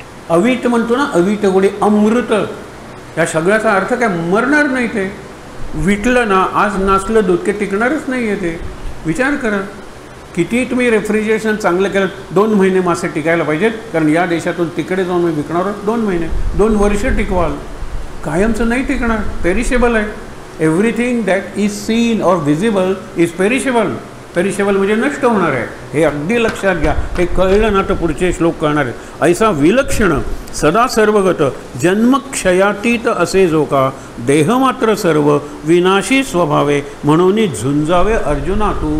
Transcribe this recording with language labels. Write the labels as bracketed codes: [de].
[mr] अवीट म्हणतो ना, अवीट गोडी अमृत, या सगळ्याचा अर्थ काय, मरणार नाही. ते विटलं ना, आज नाचलं दूध ते टिकणारच नाही आहे. ते विचार करा. किती तुम्ही रेफ्रिजरेशन चांगलं केलं, 2 महिने मासे टिकायला पाहिजेत, कारण या देशातून तिकडे जाऊन मी विकणार आहोत. 2 महिने, 2 वर्ष टिकवाल, कायमचं नाही टिकणार. पेरिशेबल आहे. [en] everything that is seen [hi] और [en] Visible is perishable. [mr] पेरिशेबल म्हणजे नष्ट होणार आहे. हे अगदी लक्षात घ्या. हे कळलं ना तर पुढचे श्लोक कळणार आहेत. ऐसा विलक्षण सदा सर्वगत जन्मक्षयातीत असे जो का देह मात्र सर्व विनाशी स्वभावे म्हणून झुंजावे अर्जुना.